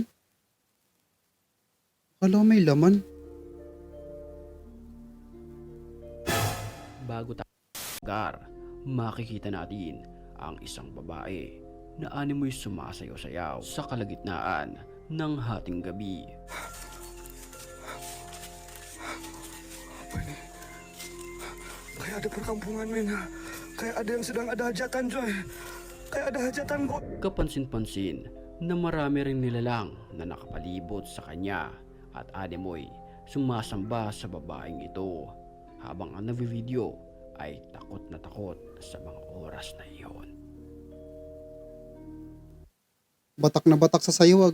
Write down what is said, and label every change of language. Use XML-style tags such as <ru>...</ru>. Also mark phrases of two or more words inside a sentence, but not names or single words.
<tl>Akala ko may laman. Bago tayo lugar, makikita natin ang isang babae na animoy sumasayaw-sayaw sa kalagitnaan ng hating gabi.</tl> <id>Kayak ada perkampungan, men. Kayak ada yang sedang ada hajatan, coy. Kayak ada hajatan kok.</id> <tl>Kapansin-pansin na marami ring nilalang na nakapalibot sa kanya at animoy sumasamba sa babaeng ito habang ang nagvi-video ay takot na takot sa mga oras na iyon. Batak na batak sa sayo.</tl>